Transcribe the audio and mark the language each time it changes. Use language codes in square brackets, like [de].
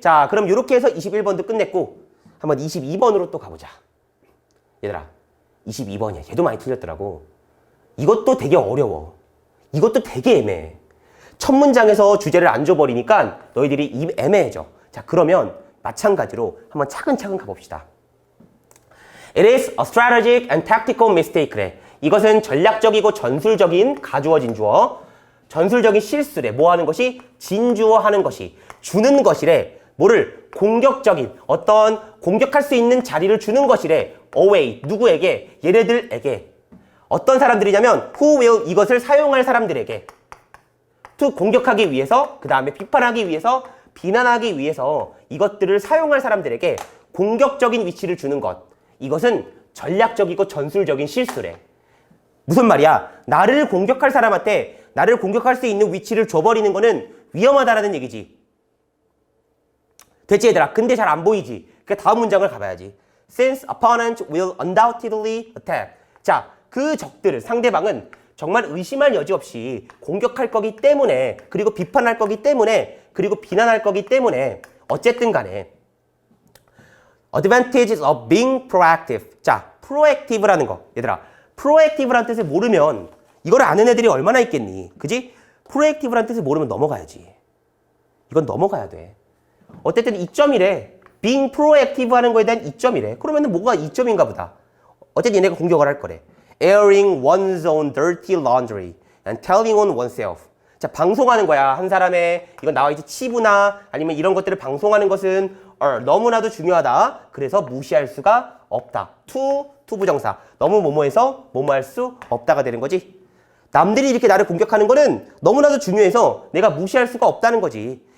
[ko] 자, 그럼 이렇게 해서 21번도 끝냈고 한번 22번으로 또 가보자. 얘들아, 22번이야. 얘도 많이 틀렸더라고. 이것도 되게 어려워. 이것도 되게 애매해. 첫 문장에서 주제를 안 줘버리니까 너희들이 애매해져. 자, 그러면 마찬가지로 한번 차근차근 가봅시다. [en] It is a strategic and tactical mistake래. [ko] 이것은 전략적이고 전술적인 가주어 진주어. 전술적인 실수래. 뭐 하는 것이? 진주어 하는 것이. 주는 것이래. 뭐를? 공격적인 어떤 공격할 수 있는 자리를 주는 것이래. away. 누구에게? 얘네들에게. 어떤 사람들이냐면 [en] who will [ko] 이것을 사용할 사람들에게. to 공격하기 위해서, 그 다음에 비판하기 위해서, 비난하기 위해서 이것들을 사용할 사람들에게 공격적인 위치를 주는 것. 이것은 전략적이고 전술적인 실수래. 무슨 말이야? 나를 공격할 사람한테 나를 공격할 수 있는 위치를 줘버리는 거는 위험하다라는 얘기지. 됐지 얘들아? 근데 잘 안 보이지? 그 다음 문장을 가봐야지. [en] Since opponent will undoubtedly attack. [ko] 자, 그 적들을, 상대방은 정말 의심할 여지 없이 공격할 거기 때문에, 그리고 비판할 거기 때문에, 그리고 비난할 거기 때문에 어쨌든 간에 [en] advantages of being proactive. [ko] 자, proactive라는 거. 얘들아, proactive라는 뜻을 모르면 이걸 아는 애들이 얼마나 있겠니? 그지? proactive라는 뜻을 모르면 넘어가야지. 이건 넘어가야 돼. 어쨌든 이점이래. [en] being proactive [ko] 하는 거에 대한 이점이래. 그러면 뭐가 이점인가 보다. 어쨌든 얘네가 공격을 할 거래. [en] airing one's own dirty laundry and telling on oneself. [ko] 자, 방송하는 거야. 한 사람의 이건 나와 이제 치부나 아니면 이런 것들을 방송하는 것은 너무나도 중요하다. 그래서 무시할 수가 없다. 투부정사. 너무 뭐뭐해서 뭐뭐할 수 없다가 되는 거지. 남들이 이렇게 나를 공격하는 거는 너무나도 중요해서 내가 무시할 수가 없다는 거지.